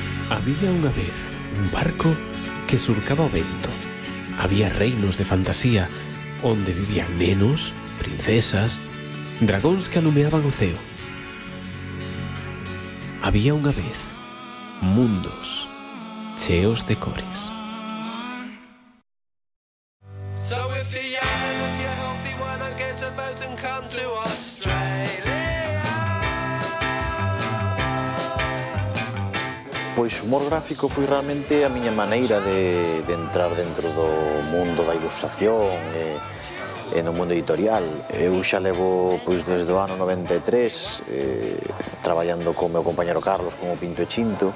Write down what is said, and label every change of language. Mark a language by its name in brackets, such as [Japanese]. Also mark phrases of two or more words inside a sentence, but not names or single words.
[Galician] Había unha vez un barco que surcaba o vento. Había reinos de fantasía onde vivían nenos, princesas, dragóns que alumeaban o ceo. Había unha vez mundos cheos de cores. [English] So if you're young, if you're healthy, why not get a boat and come to Australia? [Galician] Pois o humor gráfico foi realmente a miña maneira de entrar dentro do mundo da ilustración e no mundo editorial. Eu xa levo pois desde o ano 93 traballando con o meu compañero Carlos como Pinto e Chinto.